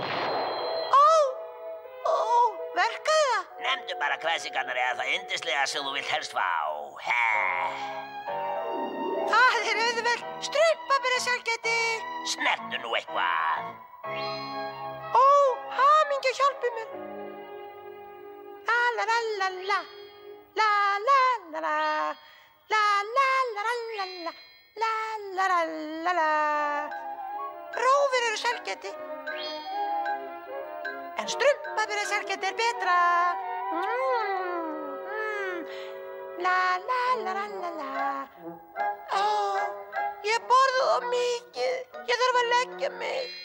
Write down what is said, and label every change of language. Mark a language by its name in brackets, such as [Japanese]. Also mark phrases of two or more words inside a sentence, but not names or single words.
[Icelandic] Verkaði það? Nefndu bara klassikarnar eða það yndislega sem þú vilt helst fá. Það er auðvelt. Strumpabera sælgæti. Snertu nú eitthvað. Hamingja hjálpi mér. La la la la la. La la la la. La la la la la la. La la la la la. Rófur eru sælgæti. En strumpabera sælgæti er betra. La la la la la la. Ég borða það mikið. Ég þarf að leggja mig.